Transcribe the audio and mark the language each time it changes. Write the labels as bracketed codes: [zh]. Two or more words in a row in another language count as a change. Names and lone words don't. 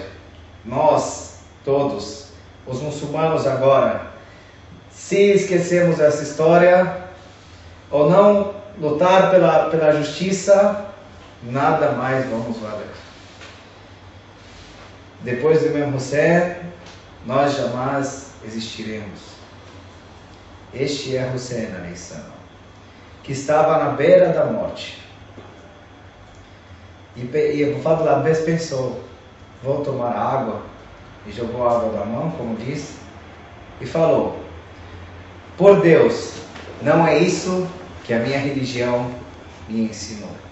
[pt] Nós, todos, os muçulmanos agora, se esquecemos dessa história, ou não lutar pela justiça, nada mais vamos valer. Depois do Imam Hussein, nós jamais existiremos. Este é Hussein [ar] عليه السلام, [pt] que estava na beira da morte. E Abu Fadl Abbas pensou: vou tomar água. E jogou água da mão, como disse, e falou: por Deus, não é isso que a minha religião me ensinou.